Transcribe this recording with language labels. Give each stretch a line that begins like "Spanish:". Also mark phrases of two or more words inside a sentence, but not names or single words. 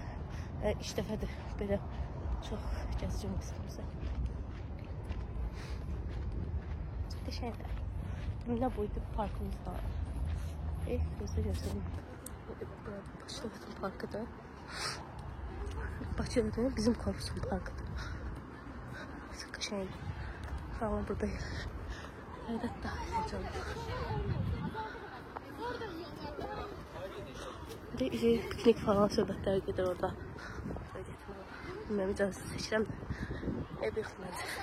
Azerbaijani: İlk dəfədir belə çox gəzici universitetimizdə. Çox qəşəngdir. Nə boydu parkımız da. Gözlə. Bakıda parkıdır. Bakıda bizim korpusun parkıdır. Çok qəşəngdir. Falan buradayım.
Turkish: Evet daha heyecanlı. Bir de piknik falan söhbətlər gedir orada.
Azerbaijani: Bilmem icazı seçirəm. Ev yoxdur.